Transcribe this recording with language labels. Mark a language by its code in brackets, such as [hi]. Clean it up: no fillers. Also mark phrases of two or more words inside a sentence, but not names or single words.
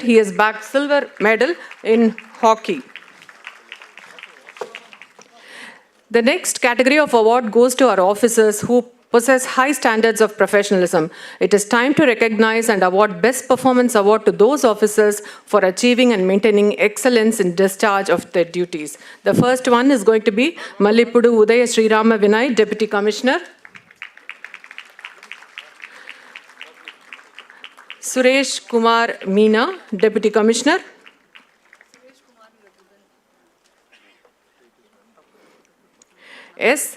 [en] He has bagged silver medal in hockey. The next category of award goes to our officers who possess high standards of professionalism. It is time to recognize and award Best Performance Award to those officers for achieving and maintaining excellence in discharge of their duties. The first one is going to be Mallipudu Udaya Shri.R.N.Ravi Vinay, Deputy Commissioner. Suresh Kumar Meena, Deputy Commissioner. S.